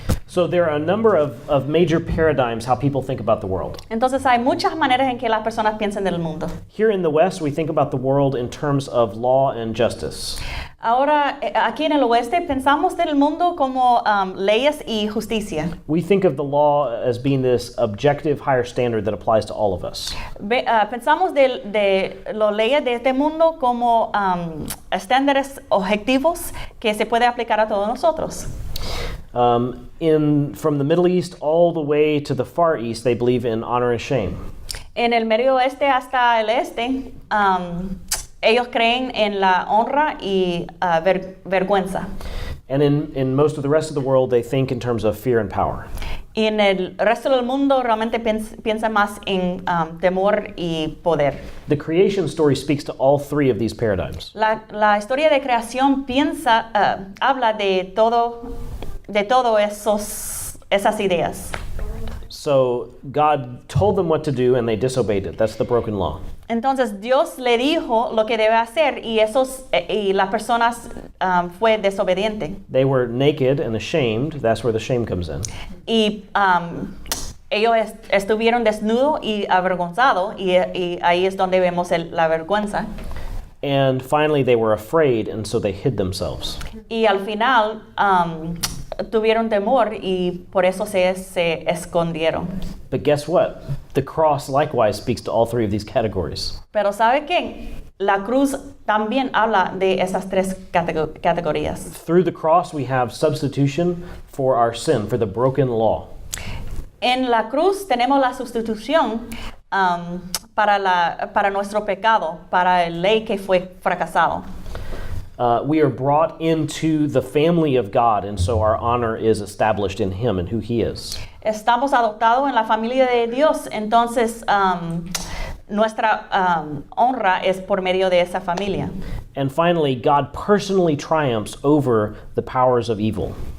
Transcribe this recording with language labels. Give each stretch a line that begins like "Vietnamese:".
English: So there are a number of major paradigms how people think about the world.
Spanish: Entonces hay muchas maneras en que las personas piensan del mundo.
English: Here in the West, we think about the world in terms of law and justice.
Spanish: Ahora, aquí en el oeste, pensamos del mundo como leyes y justicia.
English: We think of the law as being this objective higher standard that applies to all of us.
Spanish: Pensamos de las leyes de este mundo como estándares objetivos que se puede aplicar a todos nosotros.
English: From the Middle East all the way to the Far East, they believe in honor and shame.
Spanish: En el Medio Oeste hasta el Este, ellos creen en la honra y vergüenza.
English: And in most of the rest of the world, they think in terms of fear and power.
Spanish: Y en el resto del mundo realmente piensa más en temor y poder.
English: The creation story speaks to all three of these paradigms.
Spanish: La historia de creación habla de todo esas ideas.
English: So God told them what to do and they disobeyed it. That's the broken law.
Spanish: Entonces Dios le dijo lo que debe hacer y las personas fue desobediente.
English: They were naked and ashamed. That's where the shame comes in.
Spanish: Y ellos estuvieron desnudos y avergonzados y ahí es donde vemos la vergüenza.
English: And finally, they were afraid, and so they hid themselves.
Spanish: Y al final tuvieron temor y por eso se escondieron.
English: But guess what? The cross likewise speaks to all three of these categories.
Spanish: Pero ¿sabe qué? La cruz también habla de esas tres categorías.
English: Through the cross, we have substitution for our sin, for the broken law.
Spanish: En la cruz tenemos la sustitución para nuestro pecado, para la ley que fue fracasado.
English: We are brought into the family of God, and so our honor is established in Him and who He is.
Spanish: Estamos adoptados en la familia de Dios, entonces nuestra honra es por medio de esa familia.
English: And finally, God personally triumphs over the powers of evil.